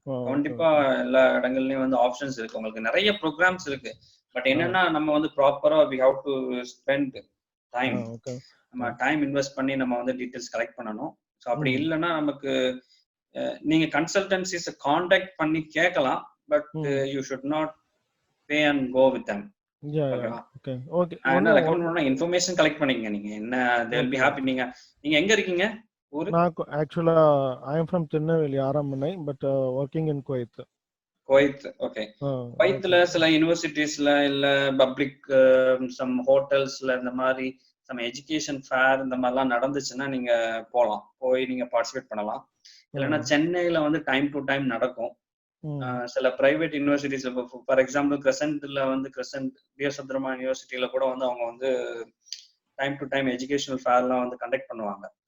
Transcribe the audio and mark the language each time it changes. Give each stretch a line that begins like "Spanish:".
Tamil: கண்டிப்பா எல்லா இடங்கள்லயும் வந்து ஆப்ஷன்ஸ் இருக்கு, உங்களுக்கு நிறைய ப்ரோக்ராம்ஸ் இருக்கு. பட் என்னன்னா நம்ம வந்து ப்ராப்பரா
English: we have to spend time.
Tamil: நம்ம டைம் இன்வெஸ்ட் பண்ணி நம்ம வந்து டீடைல்ஸ் கலெக்ட் பண்ணணும். ஸோ அப்படி இல்லைன்னா நமக்கு நீங்க கன்சல்டன்சிஸ் கான்டாக்ட் பண்ணி கேட்கலாம்.
English: But you should not pay and go with them. Okay.
Tamil: என்ன ரெக்கமெண்ட் பண்ணா இன்ஃபர்மேஷன் கலெக்ட் பண்ணீங்க நீங்க என்ன
English: they will be happy.
Tamil: நீங்க எங்க இருக்கீங்க ஊரு? நான்
English: Actually I am from Tirunelveli ஆரம்பனை, but working in Kuwait.
Tamil: Okay. குவைத்ல சில யூனிவர்சிட்டிஸ்ல இல்ல பப்ளிக் சம் ஹோட்டல்ஸ்ல இந்த மாதிரி சம் எஜுகேஷன் ஃபேர் இந்த மாதிரிலாம் நடந்துச்சுன்னா நீங்க போய் நீங்க பார்ட்டிசிபேட் பண்ணலாம். இல்லைன்னா சென்னையில வந்து டைம் டு டைம் நடக்கும். சில பிரைவேட் யூனிவர்சிட்டிஸ் ஃபார் எக்ஸாம்பிள் கிரசன்ட்ல வந்து கிரசன்ட் பிஎஸ்எப்ரமா யூனிவர்சிட்டியில கூட வந்து அவங்க வந்து டைம் டு டைம் எஜுகேஷனல் ஃபேர்லாம் வந்து கண்டக்ட் பண்ணுவாங்க.